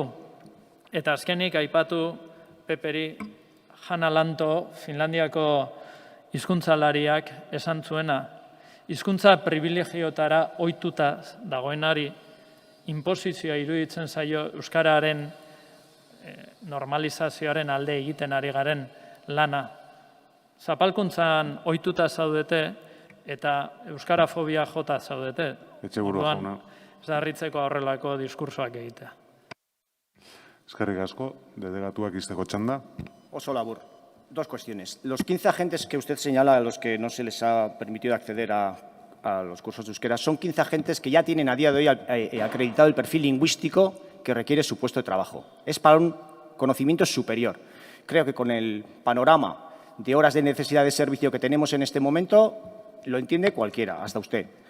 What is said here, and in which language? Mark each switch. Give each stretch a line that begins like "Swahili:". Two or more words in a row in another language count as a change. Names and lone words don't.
Basque: Eta azkenik aipatu Peperi Hanna Lanto, Finlandiako hizkuntzalariak esan zuena, hizkuntza privilegiotara ohituta dagoenari inposizioa iruditzen zaio euskararen normalizazioaren alde egiten ari garen lana. Zapalkuntzan ohituta zaudete eta euskarafobia jota zaudete. Etxeburu jauna. Ez da harritzeko horrelako diskursoak egitea. Eskerrik asko, delegatuak izteko txanda. Oso labur.
Spanish: Dos cuestiones. Los 15 agentes que usted señala a los que no se les ha permitido acceder a los cursos de euskera son 15 agentes que ya tienen a día de hoy acreditado el perfil lingüístico que requiere su puesto de trabajo. Es para un conocimiento superior. Creo que con el panorama de horas de necesidad de servicio que tenemos en este momento, lo entiende cualquiera, hasta usted.